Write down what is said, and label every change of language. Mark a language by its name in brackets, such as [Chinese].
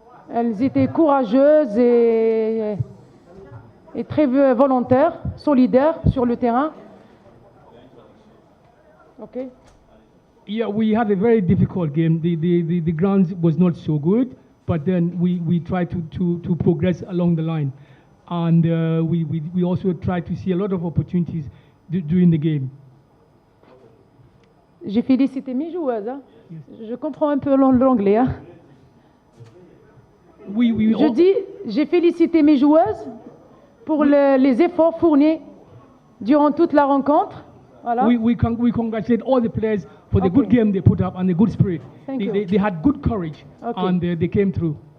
[French] Elles étaient courageuses et très volontaires, solidaires sur le terrain. [English] Okay. Yeah, we had a very difficult game. The ground was not so good, but then we tried to progress along the line. And we also tried to see a lot of opportunities during the game. [French] J'ai félicité mes joueuses. Hein. Yes. Je comprends un peu l'anglais. Hein. Je dis, j'ai félicité mes joueuses pour les efforts fournis durant toute la rencontre. Voilà. [English] We congratulate all the players for the good game they put up and the good spirit. They had good courage and they came through.